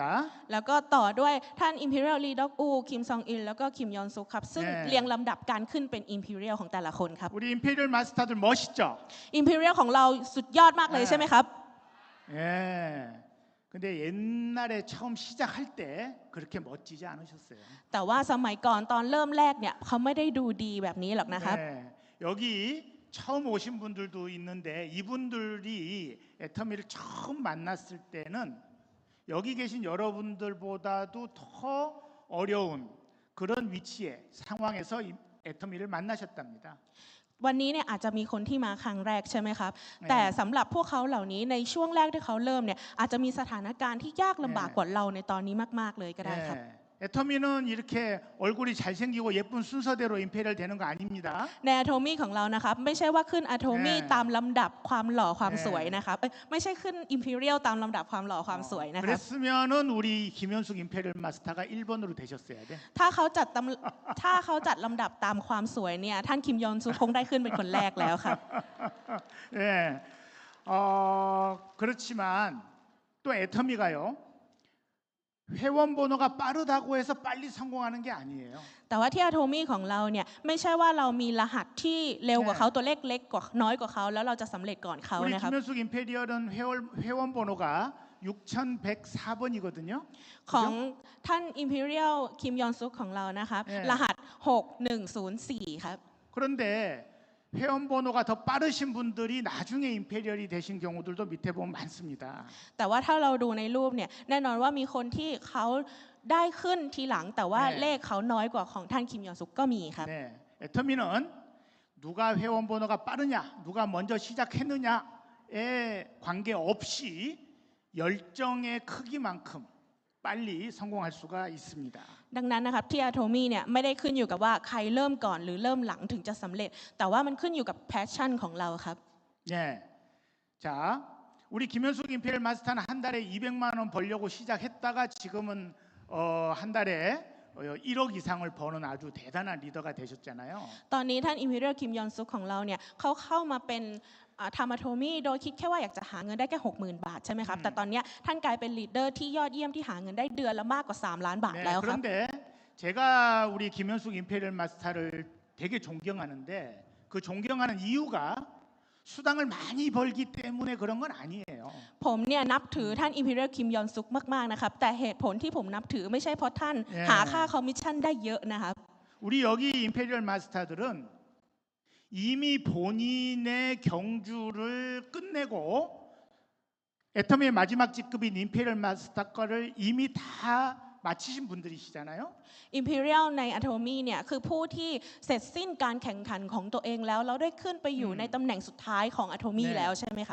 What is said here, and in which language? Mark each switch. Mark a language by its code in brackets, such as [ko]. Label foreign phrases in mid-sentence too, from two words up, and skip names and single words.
[th] แล้วก็ต่อด้วยท่าน Imperial Lee Dok U คิมซองอิลแล้วก็คิมยอนซุกครับซึ่งเรียงลำดับการขึ้นเป็น Imperial ของแต่ละคนครับ [ko] 우리 임페리얼 마스터들 멋있죠? [th] Imperial ของเราสุดยอดมากเลยใช่ไหมครับ [ko] 예. 근데 옛날에 처음 시작할 때 그렇게 멋지지 않으셨어요. [th] แต่ว่าสมัยก่อนตอนเริ่มแรกเนี่ยเขาไม่ได้ดูดีแบบนี้หรอกนะครับ [ko] 네, 여기 처음 오신 분들도 있는데 이분들이 애터미를 처음 만났을 때는 여기 계신 여러분들보다도 더 어려운 그런 위치에 상황에서 애터미를 만나셨답니다. [th] วันนี้เนี่ยอาจจะมีคนที่มาครั้งแรกใช่ไหมครับ แต่สำหรับพวกเขาเหล่านี้ในช่วงแรกที่เขาเริ่มเนี่ยอาจจะมีสถานการณ์ที่ยากลำบากกว่าเราในตอนนี้มากๆเลยก็ได้ครับ [ko] 네, 애터미는 이렇게 얼굴이 잘생기고 예쁜 순서대로 임페리얼 되는 거 아닙니다. [th] ใน Atomy ของเรานะครับไม่ใช่ว่าขึ้น Atomy ตามลำดับความหล่อความสวยนะครับไม่ใช่ขึ้น Imperial ตามลำดับความหล่อความสวยนะครับ [ko] 그랬으면은 우리 김현숙 임페리얼 마스터가 1번으로 되셨어야 돼. [th] ถ้าเขาจัดลำดับตามความสวยเนี่ยท่านคิมยอนซูคงได้ขึ้นเป็นคนแรกแล้วครับ [ko] 예, 그렇지만 또 애터미가요. 회원 번호가 빠르다고 해서 빨리 성공하는 게 아니에요. [th] แต่ว่าที่ Atomy ของเราเนี่ยไม่ใช่ว่าเรามีรหัสที่เร็วกว่าเขาตัวเลขเล็กกว่าน้อยกว่าเขาแล้วเราจะสำเร็จก่อนเขา [ko] 우리 [th] นะครับ [ko] 김현숙 임페리얼은 회원 번호가 6104번이거든요. [th] ของท่าน Imperial คิมยอนซุกของเรานะครับรหัส 6104 ครับ [ko] 그런데 회원 번호가 더 빠르신 분들이 나중에 임페리얼이 되신 경우들도 밑에 보면 많습니다. [th] แต่ว่าถ้าเราดูในรูปเนี่ยแน่นอนว่ามีคนที่เขาได้ขึ้นทีหลังแต่ว่าเลขเขาน้อยกว่าของท่านคิมยอนซุกก็มีครับ [ko] 네, 애터미는 누가 회원 번호가 빠르냐, 누가 먼저 시작했느냐에 관계없이 열정의 크기만큼 빨리 성공할 수가 있습니다. [th] ดังนั้นนะครับที่ Atomy เนี่ยไม่ได้ขึ้นอยู่กับว่าใครเริ่มก่อนหรือเริ่มหลังถึงจะสำเร็จ แต่ว่ามันขึ้นอยู่กับ passion ของเราครับ [ko] 네, 자, 우리 김현숙 임페리얼 마스터는 한 달에 200만 원 벌려고 시작했다가 지금은 한 달에 1억 이상을 버는 아주 대단한 리더가 되셨잖아요. [th] ตอนนี้ท่าน Imperial คิมยอนซุกของเราเนี่ยเขาเข้ามาเป็นทำ Atomy โดยคิดแค่ว่าอยากจะหาเงินได้แค่ 60,000 บาทใช่ไหมครับแต่ตอนนี้ท่านกลายเป็นลีดเดอร์ที่ยอดเยี่ยมที่หาเงินได้เดือนละมากกว่า 3 ล้านบาท [ko] 네, [th] แล้วครับ [ko] 그런데 제가 우리 김현숙 임페리얼 마스터를 되게 존경하는데 그 존경하는 이유가 수당을 많이 벌기 때문에 그런 건 아니에요. [th] ผมเนี่ยนับถือท่าน Imperial คิมยอนซุกมากๆนะครับแต่เหตุผลที่ผมนับถือไม่ใช่เพราะท่านหาค่าคอมมิชชั่นได้เยอะนะครับ [ko] 우리 여기 임페리얼 마스터들은 이미 본인의 경주를 끝내고 애터미의 마지막 직급인 임페리얼 마스터 거를 이미 다 마치신 분들이시잖아요. [th] Imperial ใน Atomy เนี่ยคือผู้ที่เสร็จสิ้นการแข่งขันของตัวเองแล้วได้ขึ้นไปอยู่ในตำแหน่งสุดท้ายของ Atomy แล้วใช่ไหมครับ